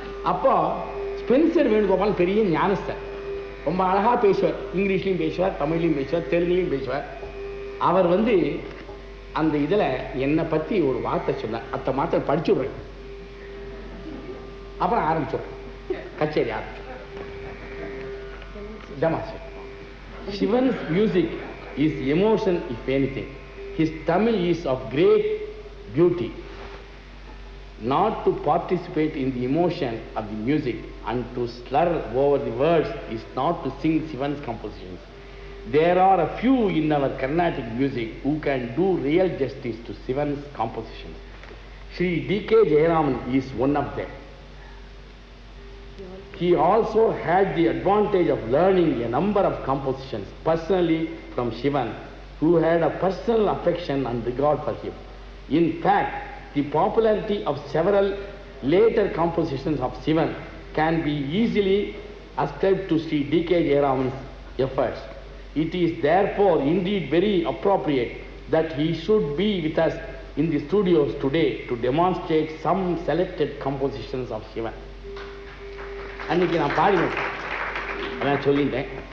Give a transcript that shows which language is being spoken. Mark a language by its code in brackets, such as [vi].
[ta] அப்போ ஸ்பென்சர் வேணுகோபால் பெரிய ஞானஸ்தர், ரொம்ப அழகாக பேசுவார். இங்கிலீஷ்லையும் பேசுவார், தமிழ்லையும் பேசுவார், தெலுங்குலையும் பேசுவார். அவர் வந்து அந்த இதில் என்னை பற்றி ஒரு வார்த்தை சொன்னார். அந்த மாத்திரை படிச்சு விடுறேன், அப்புறம் ஆரம்பிச்சுடுறேன். கச்சேரி ஆரம்பிச்சு. [en] Shivan's music is emotion, if anything. His Tamil is of great beauty. Not to participate in the emotion of the music and to slur over the words is not to sing Shivan's compositions. There are a few in our Carnatic music who can do real justice to Shivan's compositions. Sri D.K. Jayaraman is one of them. He also had the advantage of learning a number of compositions personally from Shivan, who had a personal affection and regard for him. In fact, the popularity of several later compositions of Shivan can be easily ascribed to Sri D.K. Jayaraman's efforts. It is therefore indeed very appropriate that he should be with us in the studios today to demonstrate some selected compositions of Shivan. [ta] அன்னைக்கு நான் பாடினேன், அதான் சொல்லிட்டேன்.